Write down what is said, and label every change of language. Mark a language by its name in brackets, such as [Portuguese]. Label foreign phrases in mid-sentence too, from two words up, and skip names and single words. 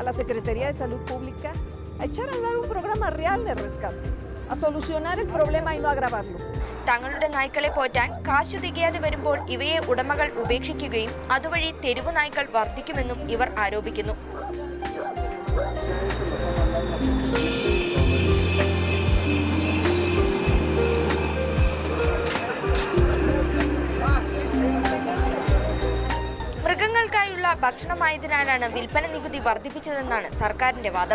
[Spanish] la Secretaría de Salud Pública, a echar a andar un programa real de rescate, a solucionar el problema y no agravarlo. [Malayalam] തങ്ങളുടെ നായ്ക്കളെ പോറ്റാൻ കാശ് തികയാതെ വരുമ്പോൾ ഇവയെ ഉടമകൾ ഉപേക്ഷിക്കുകയും അതുവഴി തെരുവു നായ്ക്കൾ വർദ്ധിക്കുമെന്നും ഇവർ ആരോപിക്കുന്നു. മൃഗങ്ങൾക്കായുള്ള ഭക്ഷണമായതിനാലാണ് വിൽപ്പന നികുതി വർദ്ധിപ്പിച്ചതെന്നാണ് സർക്കാരിന്റെ വാദം.